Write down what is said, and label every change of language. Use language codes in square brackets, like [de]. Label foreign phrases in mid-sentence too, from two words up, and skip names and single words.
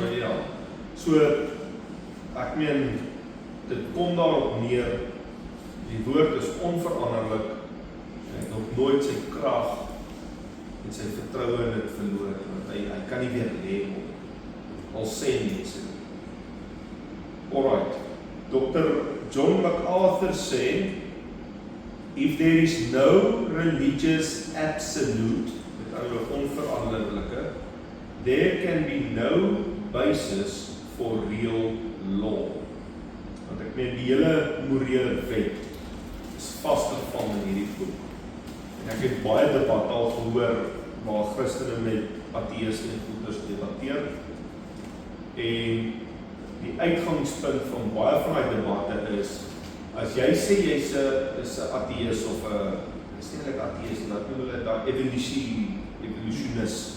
[af] So, ja, so, ek meen, dit kom daarop neer, die woord is onveranderlik, hy het nog nooit sy krag en sy vertroue in dit verloor, want hy kan nie weer leef op, al sê mense. [en] Alright, Dr. [af] John MacArthur sê, [en] if there is no religious absolute, [af] met ander woorde onveranderlike, [en] there can be no basis for real law. [af] Want ek meen, die hele morele wet is vasgevang in hierdie boek. En ek het baie debat al gehoor waar Christene met ateïste en goeders debatteer. En die uitgangspunt van baie van die debatte is, as jy sê jy is 'n ateïs of 'n stedelik ateïs, en dat noem hulle daar evolutionist.